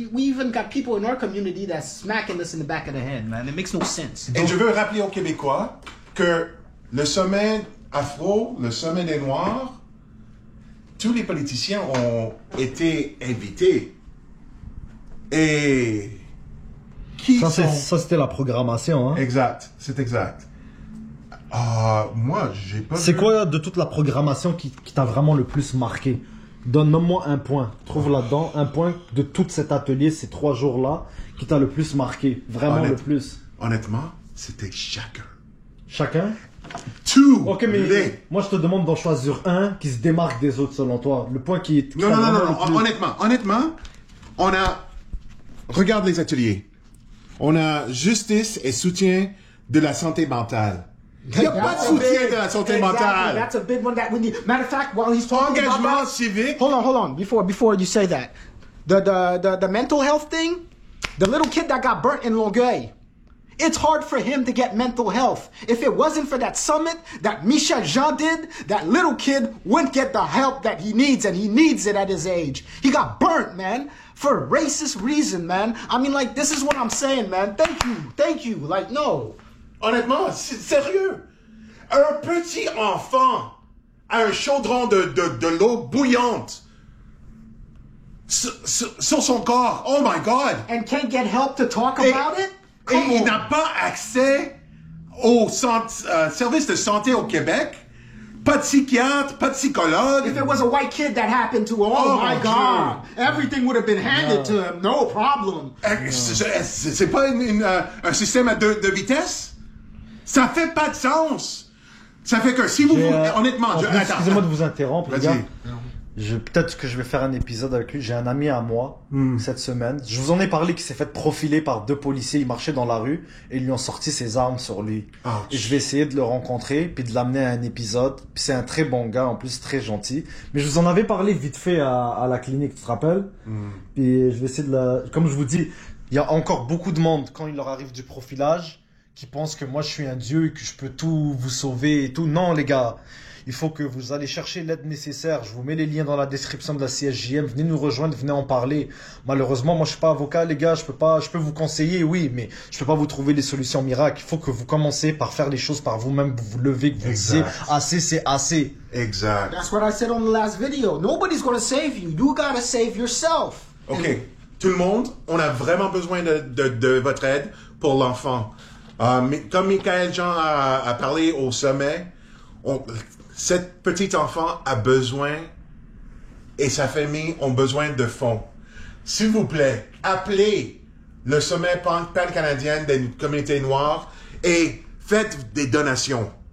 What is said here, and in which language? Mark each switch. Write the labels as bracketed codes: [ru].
[en] We even got people in our community that's smacking us in the back of the head, man. It makes no sense. [fr] Et je veux rappeler aux Québécois que le sommet afro, le sommet des Noirs, tous les politiciens ont été invités. Et ça c'était la programmation, hein? Exact, c'est exact. Moi, j'ai pas. C'est quoi de toute la programmation qui t'a vraiment le plus marqué? Donne-moi un point. Trouve là-dedans un point de tout cet atelier, ces 3 jours-là, qui t'a le plus marqué. Vraiment le plus. Honnêtement, c'était chacun. Chacun? Tous Ok, mais moi je te demande d'en choisir un qui se démarque des autres selon toi. Le point qui est. Non. Honnêtement, on a... Regarde les ateliers. On a justice et soutien de la santé mentale. Il n'y a pas de soutien de la santé mentale. [en] That's a big one that we need. Matter of fact, while he's talking about [fr] Engagement [en] that, [fr] civique. [en] hold on. Before you say that, the mental health thing, the little kid that got burnt in Longueuil, it's hard for him to get mental health. If it wasn't for that summit that Michel Jean did, that little kid wouldn't get the help that he needs, and he needs it at his age. He got burnt, man, for a racist reason, man. I mean, like, this is what I'm saying, man. Thank you. Like, no. [fr] Honnêtement, c'est sérieux. Un petit enfant a un chaudron de l'eau bouillante sur son corps. [en] Oh my God. And can't get help to talk about it? [fr] Et il n'a pas accès au service de santé au Québec. Pas de psychiatre, pas de psychologue. [en] If it was a white kid that happened to, oh my God, everything would have been handed to him, no problem. [fr] C'est pas un système à deux vitesses? Ça fait pas de sens. Ça fait que si vous... honnêtement... Excusez-moi de vous interrompre, les gars. Vas-y. Peut-être que je vais faire un épisode avec lui. J'ai un ami à moi, cette semaine. Je vous en ai parlé qui s'est fait profiler par 2 policiers. Il marchait dans la rue et ils lui ont sorti ses armes sur lui. Et je vais essayer de le rencontrer puis de l'amener à un épisode. Puis c'est un très bon gars, en plus très gentil. Mais je vous en avais parlé vite fait à la clinique, tu te rappelles? Puis je vais essayer Comme je vous dis, il y a encore beaucoup de monde quand il leur arrive du profilage qui pensent que moi je suis un dieu et que je peux tout vous sauver et tout. Non les gars, il faut que vous allez chercher l'aide nécessaire. Je vous mets les liens dans la description de la CSJM. Venez nous rejoindre, venez en parler. Malheureusement, moi je suis pas avocat les gars, je peux vous conseiller, oui, mais je peux pas vous trouver les solutions miracles. Il faut que vous commencez par faire les choses par vous-même, vous vous levez, que vous disiez assez c'est assez. Exact. [en] That's what I said on the last video. Nobody's going to save you. You got to save yourself. OK. [fr] Tout le monde, on a vraiment besoin de votre aide pour l'enfant. Comme Michael Jean a parlé au sommet, cet petit enfant a besoin et sa famille ont besoin de fonds. S'il vous plaît, appelez le sommet pan-canadien des communautés noires et faites des donations.